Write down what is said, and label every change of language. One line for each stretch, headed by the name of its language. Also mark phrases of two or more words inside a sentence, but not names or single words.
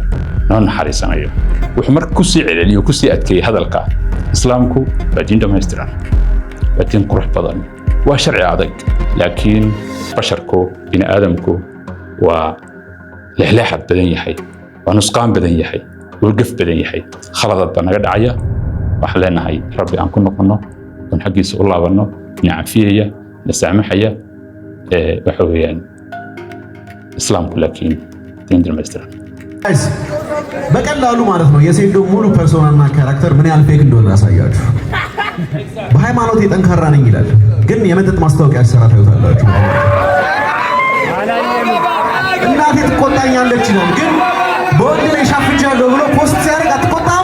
Somali: noo naxariisanayo wuxuu marka ku sii celceliyo ku sii adkeeyay hadalka islaamku waa diin dhammaystiran waa diin qurux badan waa sharci adag laakiin basharku bini aadamku waa lexleexad badan yahay waa nusqaan badan yahay waa gaf badan yahay khaladad baa naga dhacaya waxaan leenahay rabbi aan ku noqonno oon xaggiisa u laabanno na cafiyaya na saamaxaya waxa weeyaan islaamku laakiin diin dhammaystiran
Amharic: በቀላሉ ማለት ነው የሴዶ ሙሉ ፐርሶናልና ካራክተር ምን ያህል ፌክ እንደሆነ ያሳያችሁ። በሃይማኖት የጠንካራ ነኝ ይላል፣ ግን የመጠጥ ማስታወቂያ ሲሰራ ታዩታላችሁ። እናቴ ትቆጣኛለች ይላል፣ ግን በወንድ ላይ ሻፍጃለሁ ብሎ ፖስት ሲያደርግ አትቆጣም?